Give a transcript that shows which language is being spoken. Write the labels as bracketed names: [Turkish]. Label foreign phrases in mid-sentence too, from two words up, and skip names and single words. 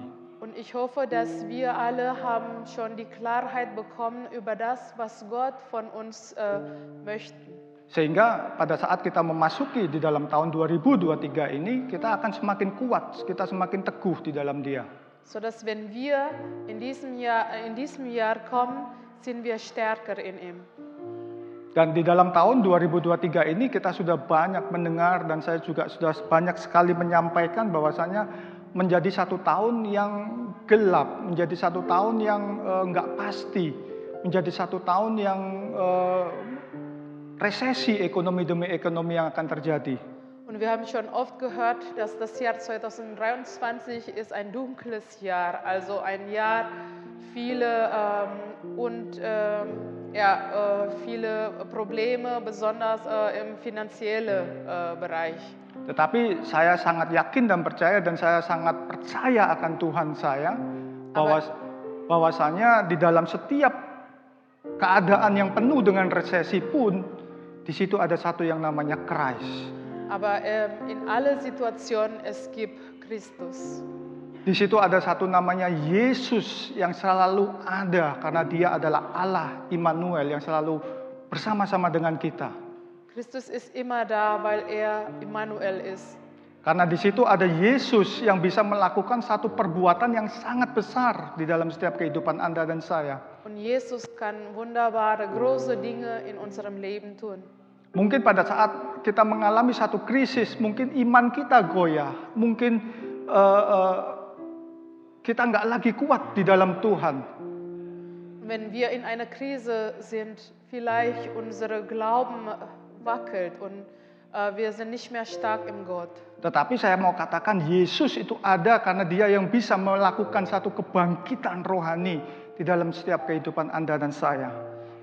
[German] Und ich hoffe, dass wir alle haben schon die Klarheit bekommen über das, was Gott von uns möchten. [Indonesian] Sehingga pada saat kita memasuki di dalam tahun 2023 ini, kita akan semakin kuat, kita semakin teguh di dalam Dia. [German] So dass wenn wir in diesem Jahr kommen, sind wir stärker in ihm. [Indonesian] Dan di dalam tahun 2023 ini kita sudah banyak mendengar dan saya juga sudah banyak sekali menyampaikan bahwasanya menjadi satu tahun yang gelap, menjadi satu tahun yang enggak pasti, menjadi satu tahun yang resesi ekonomi demi ekonomi yang akan terjadi. [German] Und wir haben schon oft gehört, dass das Jahr 2023 ist ein dunkles Jahr, also ein Jahr viele Probleme, besonders im finanziellen Bereich. [Indonesian] Tetapi saya sangat yakin dan saya sangat percaya akan Tuhan saya bahwasanya di dalam setiap keadaan yang penuh dengan resesi pun di situ ada satu yang namanya Christ. [German] Aber in alle Situationen es gibt Christus. [Indonesian] Di situ ada satu namanya Yesus yang selalu ada karena Dia adalah Allah Immanuel yang selalu bersama-sama dengan kita. [German] Christus ist immer da, weil Immanuel ist. [Indonesian] Karena di situ ada Yesus yang bisa melakukan satu perbuatan yang sangat besar di dalam setiap kehidupan Anda dan saya. [German] Und Jesus kann wunderbare, große Dinge in unserem Leben tun. [Indonesian] Mungkin pada saat kita mengalami satu krisis, mungkin iman kita goyah, mungkin kita nggak lagi kuat di dalam Tuhan. [German] Wenn wir in einer Krise sind, vielleicht unser Glauben wackelt und wir sind nicht mehr stark im Gott. [Indonesian] Tetapi saya mau katakan Yesus itu ada karena Dia yang bisa melakukan satu kebangkitan rohani di dalam setiap kehidupan Anda dan saya.